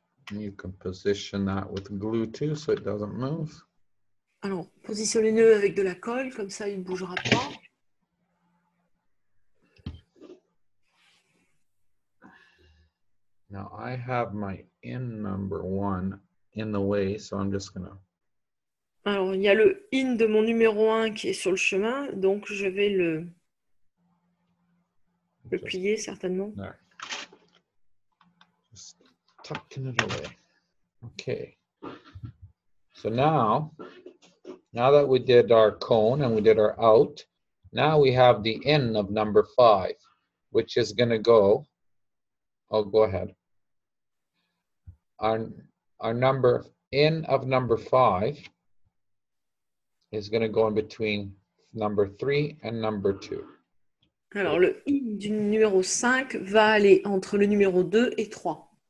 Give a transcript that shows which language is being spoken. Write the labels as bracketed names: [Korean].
[English] You can position that with glue too, so it doesn't move. [French] Alors, positionnez-le avec de la colle, comme ça, il ne bougera pas. [English] Now I have my in number 1 in the way, so I'm just gonna. [French] Alors, il y a le in de mon numéro 1 qui est sur le chemin, donc je vais le plier certainement. [English] There. Just tucking it away. Okay. So now that we did our cone and we did our out, now we have the in of number 5, which is going to go. Oh, go ahead. Our number in of number 5 is going to go in between number 3 and number 2. [French] Alors, le in du numéro 5 va aller entre le numéro 2 et 3.